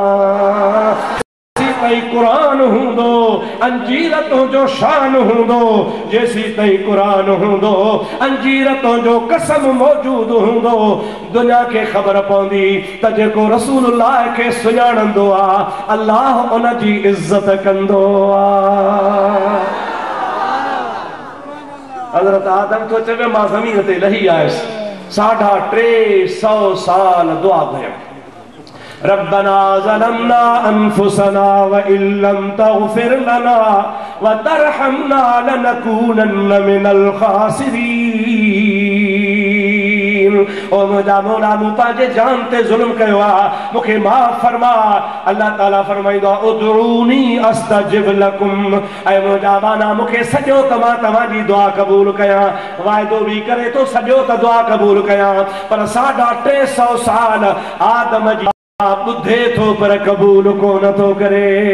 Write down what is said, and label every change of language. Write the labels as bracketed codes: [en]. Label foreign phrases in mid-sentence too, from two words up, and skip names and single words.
[sd] ताईं कुरान हूंदो, अंजीर तुंहिंजो शान हूंदो, जेसी ताईं कुरान हूंदो, अंजीर तुंहिंजो कसम मौजूद हूंदो, दुनिया खे ख़बर पवंदी त जेको रसूलुल्लाह खे सुञाणंदो आहे अल्लाह उन जी इज़त कंदो आहे। हज़रत आदम तो चवे मां ज़मीन ते लही आयुसि, 350 साल दुआ कयमि, [ar] ربنا ظلمنا أنفسنا وإلم تغفر لنا وترحمنا لنكونن من الخاسرين. [sd] ओ मुंहिंजा मौला, मूं पंहिंजे जान ते ज़ुल्म कयो आहे, मूंखे माफ़ फरमा। अल्लाह ताला फरमाईंदो आहे [ar] ادعوني أستجب لكم, [sd] ऐं मुंहिंजा बाना मूंखे सॼो त मां तव्हांजी दुआ क़बूल कयां, वाइदो बि करे तो सॼो त दुआ क़बूल कयां, पर 350 साल आदम जी ॿुधे थो पर क़बूल कोन थो करे।